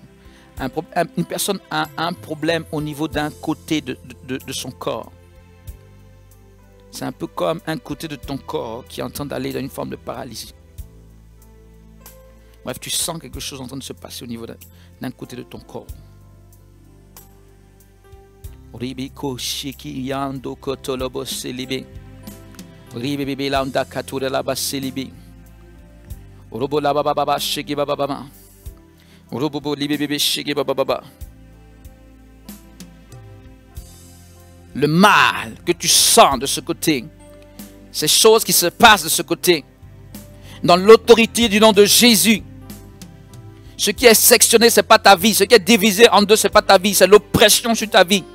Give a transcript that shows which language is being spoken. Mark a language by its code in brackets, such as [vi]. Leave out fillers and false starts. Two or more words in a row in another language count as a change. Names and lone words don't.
[fr] Une personne a un problème au niveau d'un côté de son corps. C'est un peu comme un côté de ton corps qui est en train d'aller dans une forme de paralysie. Bref, tu sens quelque chose en train de se passer au niveau d'un côté de ton corps. Ribiko shiki yando kotolobo selibe. Ribebe landa katura laba selibe. Robo laba baba shiki baba baba. Robo libebe shiki baba baba. Le mal que tu sens de ce côté, ces choses qui se passent de ce côté, dans l'autorité du nom de Jésus, ce qui est sectionné, ce n'est pas ta vie. Ce qui est divisé en deux, ce n'est pas ta vie. C'est l'oppression sur ta vie.